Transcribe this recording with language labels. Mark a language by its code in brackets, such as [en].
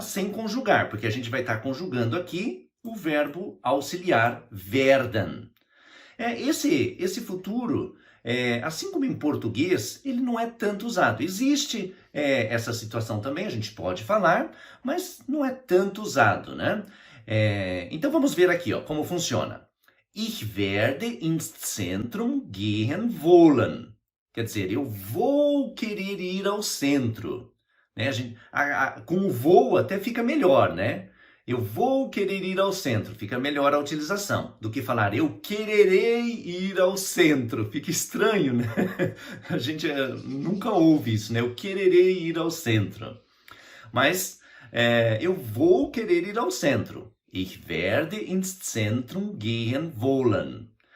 [pt] Sem conjugar, porque a gente vai estar conjugando aqui o verbo auxiliar werden. Esse futuro, assim como em português, ele não é tanto usado. Existe essa situação também, a gente pode falar, mas não é tanto usado, né? Então vamos ver aqui, ó, como funciona. [de] Ich werde ins Zentrum gehen wollen. [pt] Quer dizer, eu vou querer ir ao centro. Né? Com o vou até fica melhor, né? Eu vou querer ir ao centro. Fica melhor a utilização do que falar eu quererei ir ao centro. Fica estranho, né? A gente nunca ouve isso, né? Eu quererei ir ao centro. Mas Eu vou querer ir ao centro. [de] Ich werde ins Zentrum gehen wollen.